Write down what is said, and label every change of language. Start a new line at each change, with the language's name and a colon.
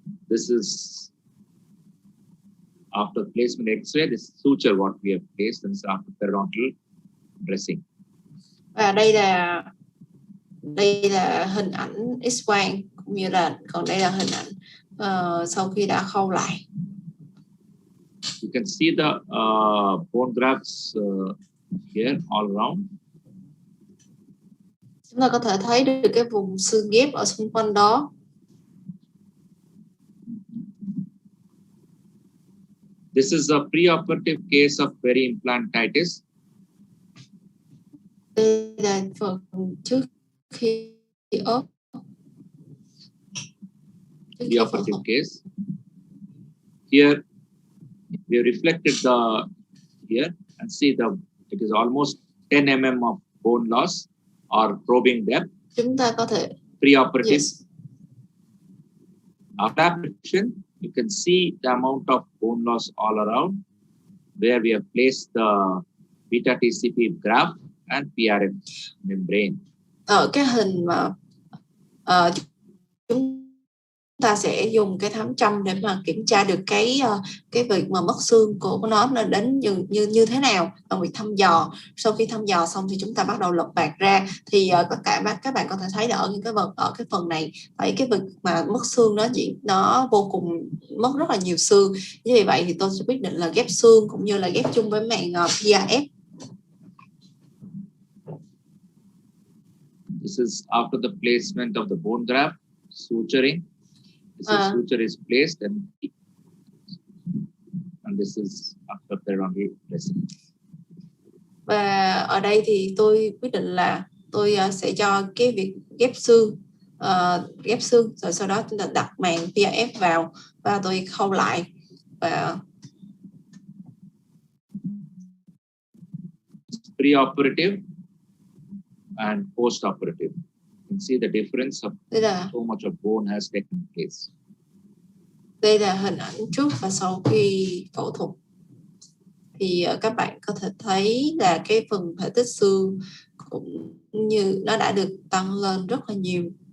English: This is after placement X-ray. This suture what we have placed, and after periodontal dressing.
Vietnamese: Và đây là hình ảnh X-quang, cũng như là còn đây là hình ảnh sau khi đã khâu lại.
English: You can see the bone grafts here all around.
Vietnamese: Chúng ta có thể thấy được cái vùng xương ghép ở xung quanh đó.
English: This is a preoperative case of peri-implantitis.
Vietnamese: Đây là phần trước khi ốp.
English: Preoperative case. Here we have reflected here and see it is almost 10 mm of bone loss or probing depth.
Vietnamese: Chúng ta có thể
English: preoperative. Yes. After operation, you can see the amount of bone loss all around, where we have placed the beta TCP graft and PRF membrane.
Vietnamese: Ở cái hình mà chúng ta sẽ dùng cái thám châm để mà kiểm tra được cái việc mà mất xương của nó đến như thế nào bằng việc thăm dò. Sau khi thăm dò xong thì chúng ta bắt đầu lột bạc ra, thì các bạn có thể thấy là ở cái phần này thấy cái việc mà mất xương nó vô cùng mất rất là nhiều xương. Như vậy thì tôi sẽ quyết định là ghép xương cũng như là ghép chung với màng PRF.
English: This is after the placement of the bone graft, suturing. This suture is placed, and this is after periodontal dressing.
Vietnamese: Và ở đây thì tôi quyết định là tôi sẽ cho cái việc ghép xương rồi sau đó chúng ta đặt màng PRF vào và tôi khâu lại. Và
English: preoperative and post-operative. You can see the difference of so much of bone has taken place.
Vietnamese: Đây là hình ảnh trước và sau khi phẫu thuật. Thì các bạn có thể thấy là cái phần thể tích xương cũng như nó đã được tăng lên rất là nhiều.